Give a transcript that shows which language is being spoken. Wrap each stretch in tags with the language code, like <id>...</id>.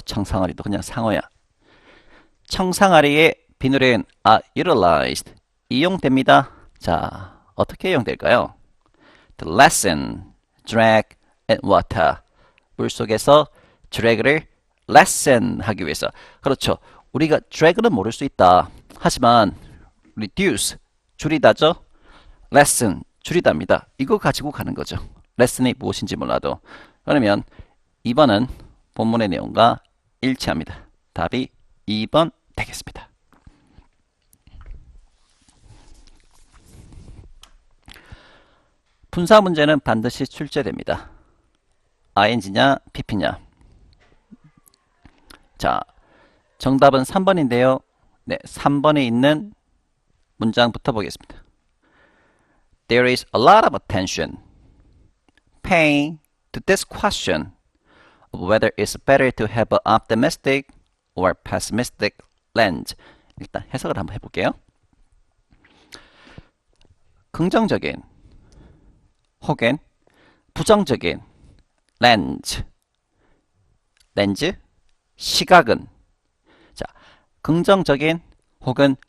<ko>청상아리도 그냥 상어야. 청상아리의 비늘은 utilized, 이용됩니다. 자, 어떻게 이용될까요?</ko> <en>To lessen drag and water.</en> <ko>물속에서 drag를 lessen 하기 위해서. 그렇죠. 우리가 drag는 모를 수 있다. 하지만 reduce, 줄이다죠. lessen, 줄이답니다. 이거 가지고 가는 거죠. lesson이 무엇인지 몰라도. 그러면 2번은 본문의 내용과 일치합니다. 답이 2번 되겠습니다. 분사 문제는 반드시 출제됩니다. ing냐 pp냐. 자, 정답은 3번인데요. 네, 3번에 있는 문장부터 보겠습니다.</ko> <en>There is a lot of attention paying to this question of whether it's better to have an optimistic or pessimistic lens.</en> <ko>일단 해석을 한번 해볼게요. 긍정적인 혹은 부정적인 렌즈, 시각은, 자, 긍정적인 혹은</ko>